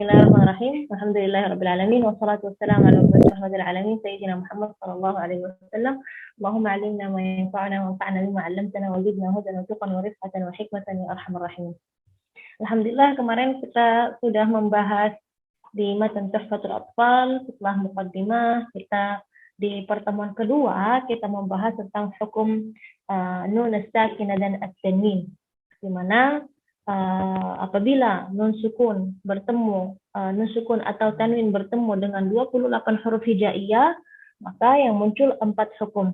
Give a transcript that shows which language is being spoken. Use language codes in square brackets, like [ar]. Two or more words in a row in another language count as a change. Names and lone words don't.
[ar] بسم الله الرحمن الرحيم الحمد لله رب العالمين والصلاة والسلام على رحمة العالمين سيدنا محمد صلى الله عليه وسلم. اللهم علمنا ما ينفعنا وانفعنا بما علمتنا وزدنا هدى وتقى ورفقة وحكمة يا أرحم الراحمين. [id] Alhamdulillah kemarin kita sudah membahas di matan Tuhfatul Atfal. Setelah muqaddimah, kita di pertemuan kedua kita membahas tentang hukum [ar] نون الساكنة [id] dan at-tanwin, di mana apabila nun sukun bertemu, nun sukun atau tanwin bertemu dengan 28 huruf hijaiyah, maka yang muncul 4 hukum.